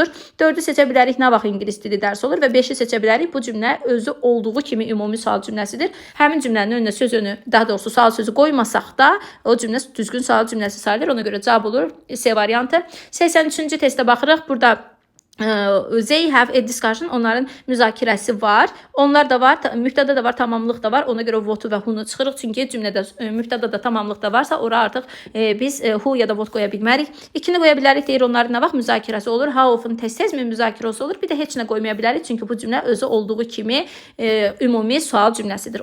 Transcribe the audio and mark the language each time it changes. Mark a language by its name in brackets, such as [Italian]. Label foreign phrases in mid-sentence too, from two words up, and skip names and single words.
[Azerbaijani] 4-ü seçə bilərik, nə vaxt ingilis dili dərsi olur və 5-i seçə bilərik. Bu cümlə özü olduğu kimi ümumi sual cümləsidir. Həmin cümlənin önünə sözünü, daha doğrusu sual sözü qoymasaq da o cümlə düzgün sual cümləsi sayılır. Ona görə cavab olur C variantı. 83-cü testə baxırıq. Burada [English] they have a discussion, [Azerbaijani] onların müzakirəsi var. Onlar da var, mübtəda da var, tamamlıq da var. Ona görə what və who-nu çıxırıq. Çünki cümlədə mübtəda da tamamlıq da varsa, ora artıq biz who ya da what qoya bilmərik. İkini qoya bilərik, deyir onların nə vaxt müzakirəsi olur. [English] How often [Azerbaijani] tez-tezmi müzakirəsi olur. Bir də heç nə qoymaya bilərik. Çünki bu cümlə özü olduğu kimi ümumi sual cümləsidir.